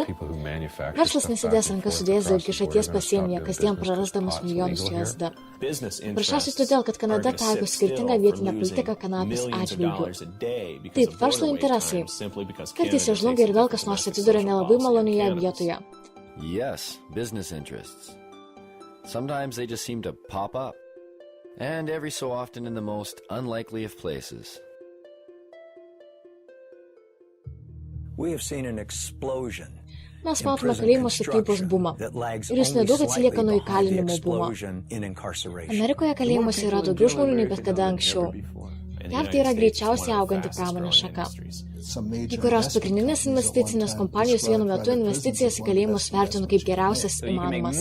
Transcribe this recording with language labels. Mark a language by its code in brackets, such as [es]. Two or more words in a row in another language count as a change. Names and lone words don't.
[lt] Verslas nesidės rankas sudėjęs dėl kišaties pasienyje, kasdien prarasdamas milijonus USD. Prašausiai todėl, kad Kanada taiko skirtingą vietinę politiką kanapės atžvilgių. Taip, verslo interesai. Kartais jie žlunga ir vėl kas nors atsiduria nelabai malonioje vietoje. [en] Yes, business interests. Sometimes they just seem to pop up, and every so often in the most unlikely of places. We have seen an explosion. [lt] Mes matome kalėjimo statybos bumą. Ir jis nedaug atsilieka nuo įkalinimo bumo. Amerikoje kalėjimuose yra daugiau žmonių nei bet kada anksčiau. JAV tai yra greičiausiai auganti pramonės šaka. Kai kurios pagrindinės investicinės kompanijos vienu metu investicijas į kalėjimus vertino kaip geriausias įmanomas.